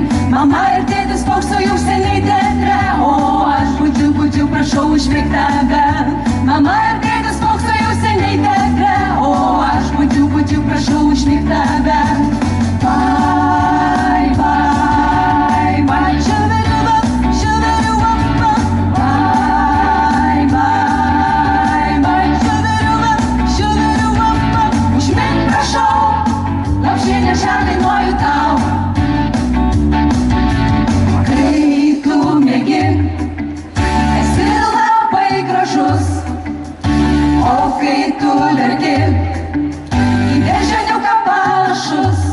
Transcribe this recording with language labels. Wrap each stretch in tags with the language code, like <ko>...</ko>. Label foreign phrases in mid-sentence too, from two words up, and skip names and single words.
<lt>Mama ir tėtis spokso jau seniai teatre, o aš budžiu, prašau užmigt tave. Mama ir tėtis spokso jau seniai teatre, o aš budžiu, prašau užmigt tave.</lt> <en>Bye, bye, bye,</en> <lt>šuveriuva, šuveriuva,</lt> <en>bye, bye, bye,</en> <lt>šuveriuva, šuveriuva, užmigt prašau, lopšinę šią dainuoju tau. Kai tu miegi, esi labai gražus, o kai tu verki, į beždžioniuką panašus.</lt>